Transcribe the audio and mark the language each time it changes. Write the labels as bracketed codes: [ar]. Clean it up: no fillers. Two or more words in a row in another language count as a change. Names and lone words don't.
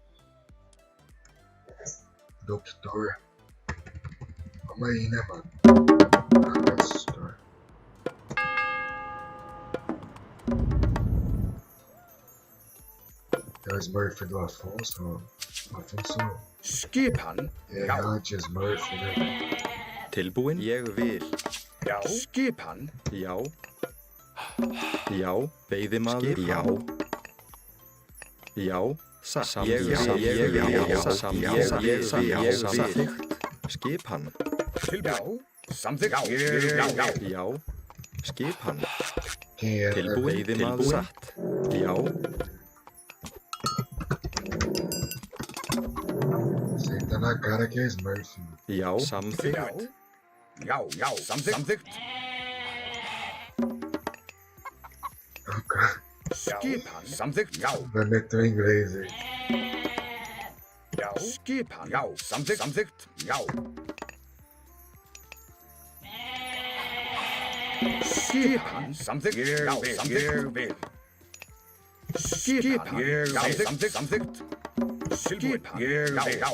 [pt] Doutor. Vamos aí, né, mano? Doutor. É o Smurf do Afonso. Afonso [is] Skipan. [pt] é [is] Já. [pt] anti-Smurf, né? [is] Tilbúin? Ég vil. Já. Skipan. Já. Já. Veiðimaður? Já. Já. Satt. Ég vil. Samþykkt. Skipan? Tilbúin. Samþykkt. Já. Já. Skipan? [pt] Quem é, né? [is] Tilbúin? Veiðimaður? Satt. Já. [pt] Senta na cara que é Smurf. [is] Já. Samþykkt. Já. Samþykkt. Skipan. Samþykkt. Já. [pt] Vai meter o inglês aí. [is] Já. Skipan. Já. Samþykkt. Já. Skipan. Samþykkt. Já. Ég vil. Skipan. Samþykkt. Skipan. Ég vil. Já.